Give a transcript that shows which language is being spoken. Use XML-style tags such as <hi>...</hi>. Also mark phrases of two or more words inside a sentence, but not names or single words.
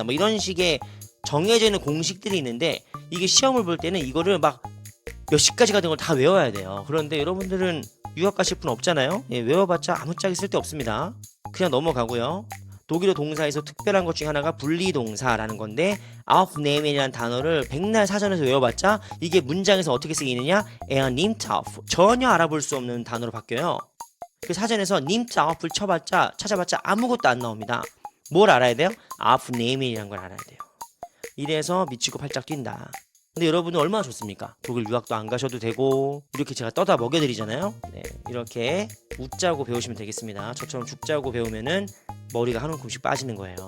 <ko>뭐 이런 식의 정해져 있는 공식들이 있는데 이게 시험을 볼 때는 이거를 막 몇십 가지 같은 걸 다 외워야 돼요. 그런데 여러분들은 유학 가실 분 없잖아요. 예, 외워봤자 아무짝에 쓸데 없습니다. 그냥 넘어가고요. 독일어 동사에서 특별한 것 중에 하나가 분리동사라는 건데 aufnehmen이라는 단어를 백날 사전에서 외워봤자 이게 문장에서 어떻게 쓰이느냐</ko> <de>nimmt auf</de> <ko>전혀 알아볼 수 없는 단어로 바뀌어요. 그 사전에서</ko> <de>nimmt auf</de> <ko>을 찾아봤자 아무것도 안 나옵니다. 뭘 알아야 돼요? aufnehmen이라는 걸 알아야 돼요. 이래서 미치고 팔짝 뛴다. 근데 여러분은 얼마나 좋습니까? 독일 유학도 안 가셔도 되고 이렇게 제가 떠다 먹여드리잖아요. 네, 이렇게 웃자고 배우시면 되겠습니다. 저처럼 죽자고 배우면은 머리가 한 움큼씩 빠지는 거예요.</ko>